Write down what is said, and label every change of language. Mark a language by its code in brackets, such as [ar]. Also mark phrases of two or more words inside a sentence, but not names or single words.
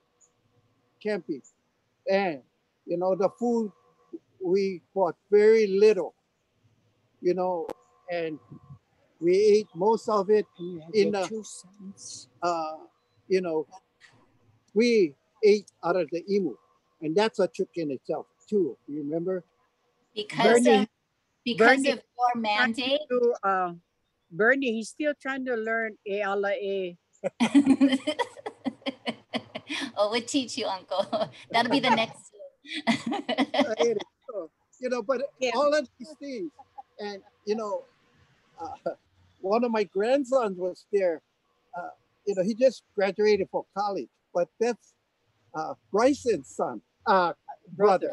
[en] And, you know, the food, we bought very little, you know, and we ate most of it in the, you know, we ate out of the imu, and that's a trick in itself too. You remember? Because of your mandate. Birnie, he's still trying to learn [haw] e ala e. [en] Oh, we'll teach you, Uncle. That'll be the next. You know, but all of these things, and you know, one of my grandsons was there. You know, he just graduated from college, but that's Bryson's son, brother.